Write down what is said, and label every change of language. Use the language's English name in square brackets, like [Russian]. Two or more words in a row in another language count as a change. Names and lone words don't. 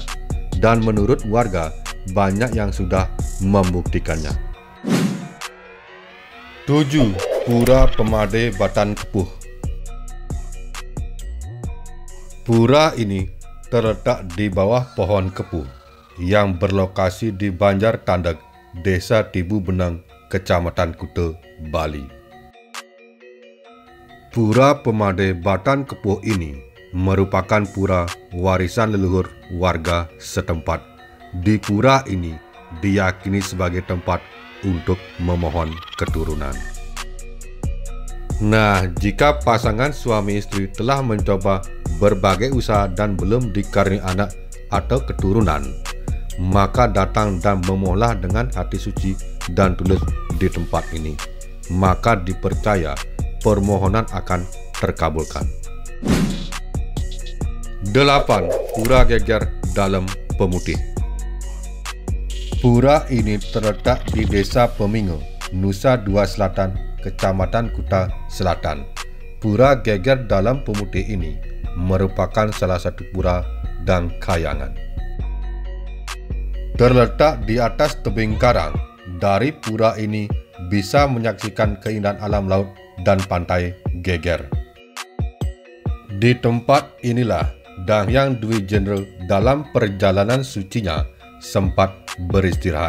[Indonesian] Dan menurut warga, banyak yang sudah membuktikannya. 7. Pura Pemade Batan Kepuh. Pura ini terletak di bawah pohon kepuh yang berlokasi di Banjar Tandeg, Desa Tibu Benang, Kecamatan Kuta, Bali. Pura Pemade Batan Kepuh ini merupakan pura warisan leluhur warga setempat. Di pura ini diyakini sebagai tempat untuk memohon keturunan. Nah, jika pasangan suami istri telah mencoba berbagai usaha dan belum dikaruniai anak atau keturunan, maka datang dan memohonlah dengan hati suci dan tulus di tempat ini. Maka dipercaya permohonan akan terkabulkan. 8. Pura Geger Dalam Pemutih. Pura ini terletak di Desa Pemingo, Nusa Dua Selatan, Kecamatan Kuta Selatan. Pura Geger Dalam Pemutih ini merupakan salah satu pura dan kayangan. Terletak di atas tebing karang, dari pura ini bisa menyaksikan keindahan alam laut dan pantai Geger. Di tempat inilah Danghyang Dwi Jenderal dalam perjalanan sucinya sempat beristirahat.